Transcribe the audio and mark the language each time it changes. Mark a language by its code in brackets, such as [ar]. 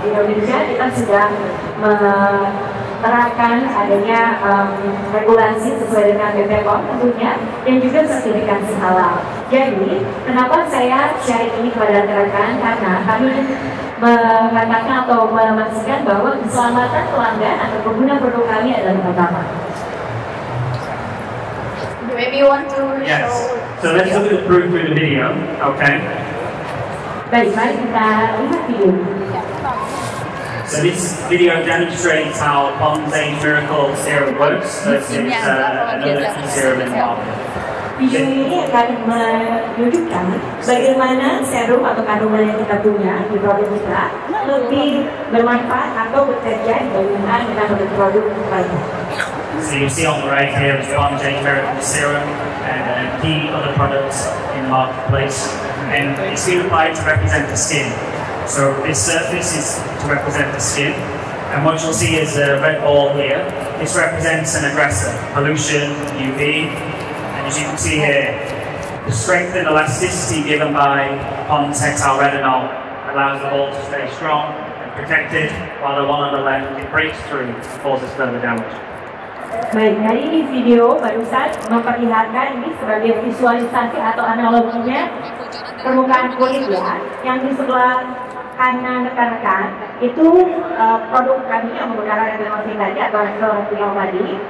[id] Di Indonesia kita sudah menerapkan adanya regulasi sesuai dengan BPOM tentunya dan juga sertifikasi halal. Jadi, kenapa saya share ini kepada rekan-rekan? Karena kami mengatakan atau memastikan bahwa keselamatan pelanggan atau pengguna produk kami adalah pertama. [en] Maybe you want to Yes. show. So let's look at the proof through the video, okay? [id] Baik, mari kita lihat video. [en] So this video demonstrates how Pond's Age Miracle serum works versus another serum in the market. [id] Video ini akan menunjukkan bagaimana serum atau kandungan yang kita punya di produk kita lebih bermanfaat atau bekerja dibandingkan dengan produk lainnya. [en] So you see on the right here is Pond's Age Miracle serum and key other products in the marketplace. And it's been applied to represent the skin. So this surface is to represent the skin. And what you'll see is a red ball here. This represents an aggressor, pollution, UV. And as you can see here, the strength and elasticity given by Pond's hexaretinol allows the ball to stay strong and protected, while the one on the left, it breaks through and causes further damage. [id] Baik, dari ini video barusan memperlihatkan ini sebagai visualisasi atau analoginya permukaan kulit ya, yang di sebelah kanan rekan-rekan itu produk kami yang menggunakan retinol tadi atau retinol tadi.